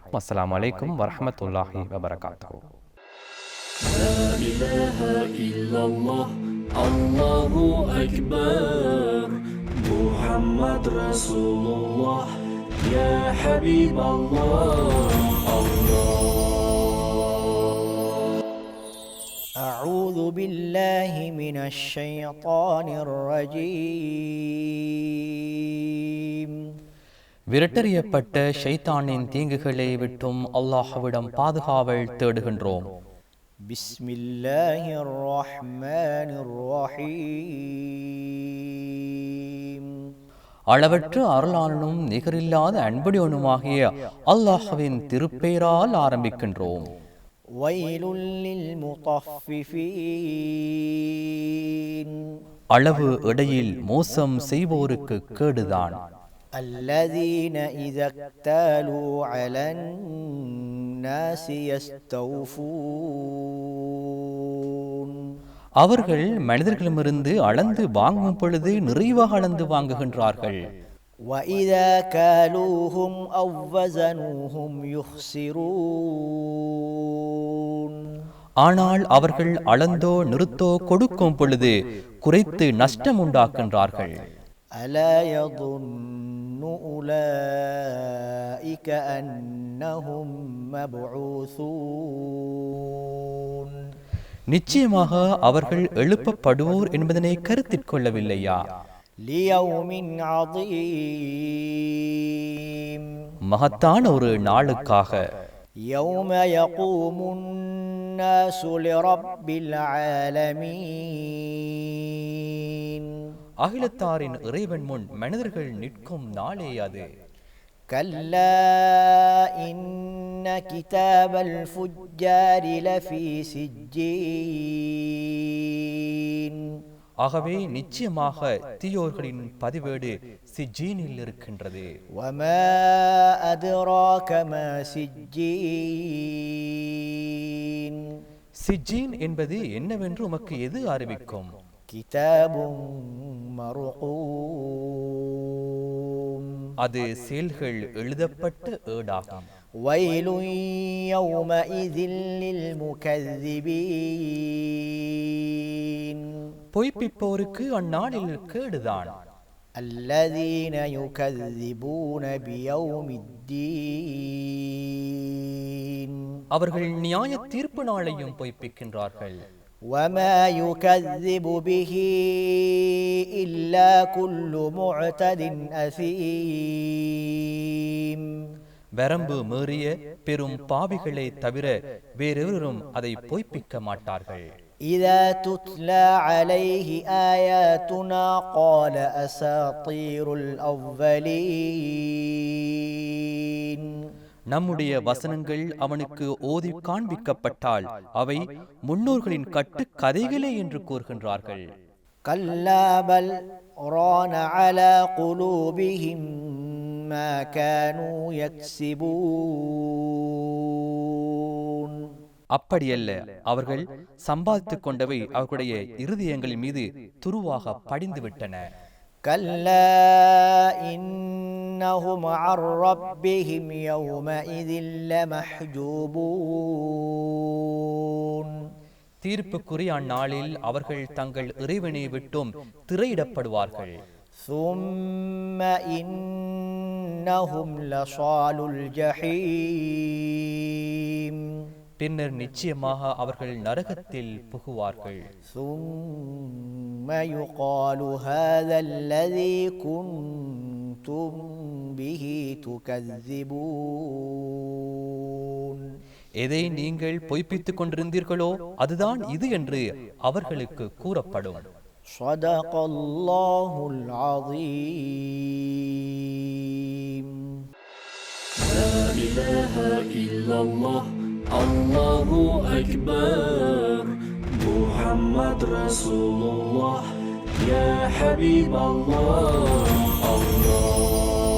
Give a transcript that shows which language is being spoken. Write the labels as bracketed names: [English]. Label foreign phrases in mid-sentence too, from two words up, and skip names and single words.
[Arabic] السلام عليكم ورحمة الله وبركاته. لا إله إلا الله، الله أكبر، محمد رسول الله، يا حبيب الله. أعوذ بالله من الشيطان الرجيم. [Tamil] விரட்டறியப்பட்ட ஷைத்தானின் தீங்குகளை விட்டும் அல்லாஹ்விடம் பாதுகாவல் தேடுகின்றோம். [Arabic] بسم الله الرحمن الرحيم. [Tamil] அளவற்ற அருளாளனும் நிகரில்லாத அன்புடையவனுமாகிய அல்லாஹ்வின் திருப்பெயரால் ஆரம்பிக்கின்றோம். [Arabic] ويل للمطففين [Tamil] அளவு இடையில் மோசம் செய்வோருக்கு கேடுதான். [Arabic] الذين إذا اكتالوا على الناس يستوفون [Tamil] அவர்கள் மனிதர்களிடமிருந்து அளந்து வாங்கும் பொழுது நிறைவாக அளந்து வாங்குகின்றார்கள். [Arabic] وإذا كالوهم أو وزنوهم يخسرون [Tamil] ஆனால் அவர்கள் அளந்தோ நிறுத்தோ கொடுக்கும் பொழுது குறைத்து நஷ்டம் உண்டாக்குகின்றார்கள். [Arabic] ألا يظن أولئك أنهم مبعوثون [Tamil] நிச்சயமாக அவர்கள் எழுப்பப்படுவோர் என்பதனை கருத்தில் கொள்ளவில்லையா? [Arabic] ليوم عظيم [Tamil] மகத்தான ஒரு நாளுக்காக. [Arabic] يوم يقوم الناس لرب العالمين [Tamil] அகிலத்தாரின் இறைவன் முன் மனிதர்கள் நிற்கும் நாளே அது. [Arabic] كلا إن كتاب الفجار لفي سجين [Tamil] ஆகவே நிச்சயமாக தீயோர்களின் பதிவேடு சிஜ்ஜீனில் இருக்கின்றது. [Arabic] وما أدراك ما سجين [Tamil] சிஜ்ஜீன் என்பது என்னவென்று உமக்கு எது அறிவிக்கும்? [Arabic] كتاب مرقوم [Tamil] அது செயல்கள் எழுதப்பட்ட ஏடாகும். [Arabic] ويل يومئذ للمكذبين [Tamil] பொய்ப்பிப்போருக்கு அந்நாளில் கேடுதான். [Arabic] الذين يكذبون بيوم الدين [Tamil] அவர்கள் நியாய தீர்ப்பு நாளையும் பொய்ப்பிக்கின்றார்கள். [Arabic] وما يكذب به إلا كل معتد أثيم [Tamil] வரம்பு மீறிய பெரும் பாவிகளை தவிர வேறெவரும் அதை பொய்ப்பிக்க மாட்டார்கள். [Arabic] إذا تتلى عليه آياتنا قال أساطير الأولين [Tamil] நம்முடைய வசனங்கள் அவனுக்கு ஓதி காண்பிக்கப்பட்டால் அவை முன்னோர்களின் கட்டு கதைகளே என்று கூறுகின்றார்கள். [Arabic] كلا بل ران على قلوبهم ما كانوا يكسبون [Tamil] அப்படியல்ல, அவர்கள் சம்பாதித்துக் கொண்டவை அவர்களுடைய இருதயங்களின் மீது துருவாக படிந்து விட்டன. [Arabic] كلا إنهم عن ربهم يومئذ لمحجوبون [Tamil] தீர்ப்புக்குரிய அந்நாளில் அவர்கள் தங்கள் இறைவனை விட்டும் திரையிடப்படுவார்கள். [Arabic] ثم إنهم لصالو الجحيم [Tamil] பின்னர் நிச்சயமாக அவர்கள் நரகத்தில் புகுவார்கள். [Arabic] ثم يقال هذا الذي كنتم به تكذبون [Tamil] எதை நீங்கள் பொய்ப்பித்துக் கொண்டிருந்தீர்களோ அதுதான் இது என்று அவர்களுக்கு கூறப்படும். [Arabic] صدق الله العظيم. لا إله إلا الله الله أكبر محمد رسول الله يا حبيب الله الله